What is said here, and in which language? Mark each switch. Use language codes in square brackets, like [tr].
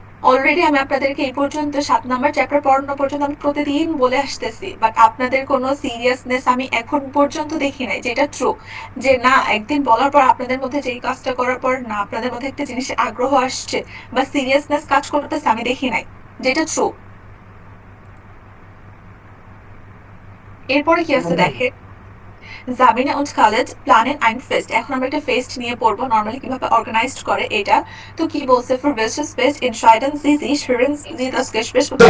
[bn] Already আমি আপনাদেরকে এই পর্যন্ত 7 নাম্বার চ্যাপ্টার পড়ানো পর্যন্ত আমি প্রতিদিন বলে আসতেছি, বাট আপনাদের কোনো সিরিয়াসনেস আমি এখন পর্যন্ত দেখি নাই, যেটা ট্রু। যে না, একদিন বলার পর আপনাদের মধ্যে যেই কাজটা করার পর না আপনাদের মধ্যে একটা জিনিসের আগ্রহ আসছে বা সিরিয়াসনেস কাজ করতেছে, আমি দেখি নাই, যেটা ট্রু। এরপরে কি আছে দেখে, [de] Sabine und Khaled planen ein Fest. [bn] এখন আমরা একটা ফেস্ট নিয়ে পড়বো, নরমালি কিভাবে অর্গানাইজড করে এটা। তো কি বলছে, [de] für welches Fest entscheiden Sie sich, hören Sie das Gespräch?